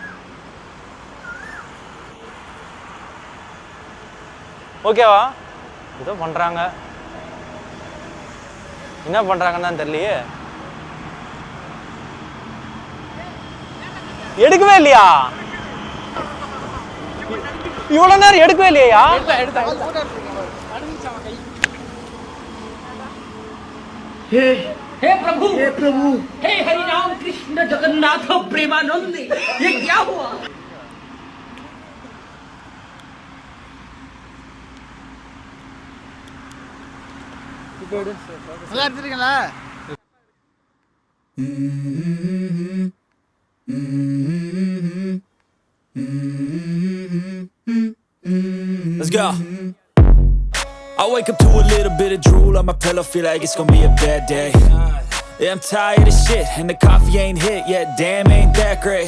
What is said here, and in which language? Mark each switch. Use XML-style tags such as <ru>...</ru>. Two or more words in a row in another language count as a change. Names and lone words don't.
<ta>ஓகேவா? ஏதோ பண்றாங்க, என்ன பண்றாங்கன்னு தான் தெரியலையே. எடுக்கவே இல்லையா? இவ்வளவு நேரம் எடுக்கவே இல்லையா?</ta> <hi>हे प्रभु हे हरि राम कृष्ण जगन्नाथ प्रेमानंद, ये क्या हुआ?</hi> <ta>நல்லா எடுத்துருக்கீங்களா?</ta> <en>Let's go. I wake up to a little bit of drool on my pillow, feel like it's gonna be a bad day. Yeah, I'm tired of shit and the coffee ain't hit yet, damn ain't that great.</en>